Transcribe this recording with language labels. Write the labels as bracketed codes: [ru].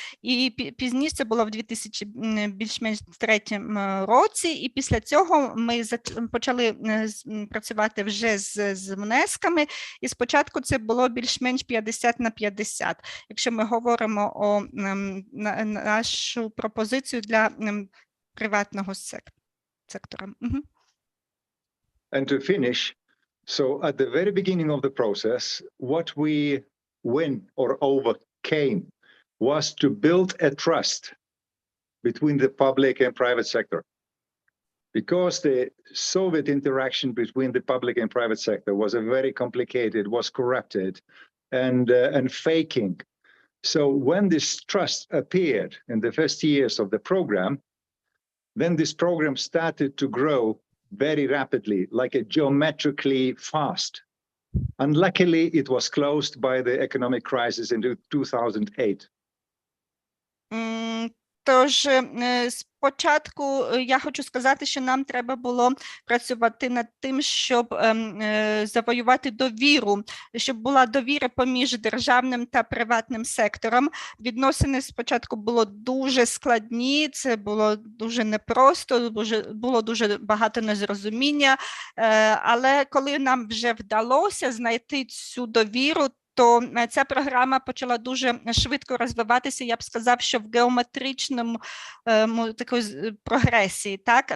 [uk] І пізніше це було в 2003 році, і після цього ми почали працювати вже з внесками, і спочатку це було більш-менш 50/50, якщо ми говоримо про нашу пропозицію для приватного сектора. [en] And to finish, so at the very beginning of the process, what we win or overcame was to build a trust between the public and private sector. Because the Soviet interaction between the public and private sector was a very complicated, was corrupted and faking. So when this trust appeared in the first years of the program, then this program started to grow very rapidly, like a geometrically fast. Unluckily, it was closed by the economic crisis in 2008. [uk] Тож, спочатку я хочу сказати, що нам треба було працювати над тим, щоб завоювати довіру, щоб була довіра поміж державним та приватним сектором. Відносини спочатку було дуже складні, це було дуже непросто, було дуже багато незрозуміння, але коли нам вже вдалося знайти цю довіру, то ця програма почала дуже швидко розвиватися, я б сказав, що в геометричному такої прогресії. Так?